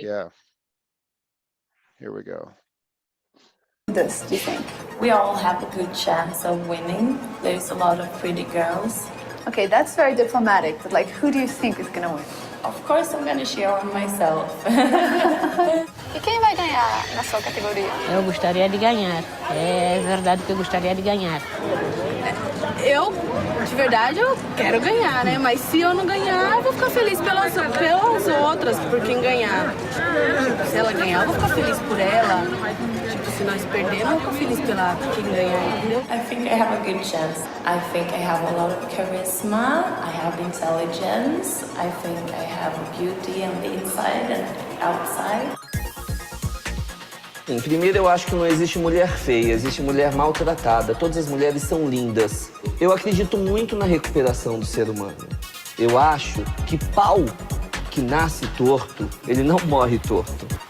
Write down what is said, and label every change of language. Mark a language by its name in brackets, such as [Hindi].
[English] Yeah. Here we go. This, do you think? We all have a good chance of winning. There's a lot of pretty girls. Okay, that's very diplomatic, but who do you think is gonna win? Of course, I'm gonna cheer on myself. [Portuguese] E quem vai ganhar na sua categoria? Eu gostaria de ganhar. É verdade que eu gostaria de ganhar. Eu, de verdade, eu quero ganhar, né? Mas se eu não ganhar, eu vou ficar feliz pelas outras, por quem ganhar. Tipo, se ela ganhar, eu vou ficar feliz por ela. Tipo, se nós perdermos, eu vou ficar feliz por quem ganhar, entendeu? [English] I think I have a good chance. I think I have a lot of charisma. I have intelligence. I think I have beauty on the inside and outside. [Portuguese] Primeiro, eu acho que não existe mulher feia, existe mulher maltratada. Todas as mulheres são lindas. Eu acredito muito na recuperação do ser humano. Eu acho que pau que nasce torto, ele não morre torto.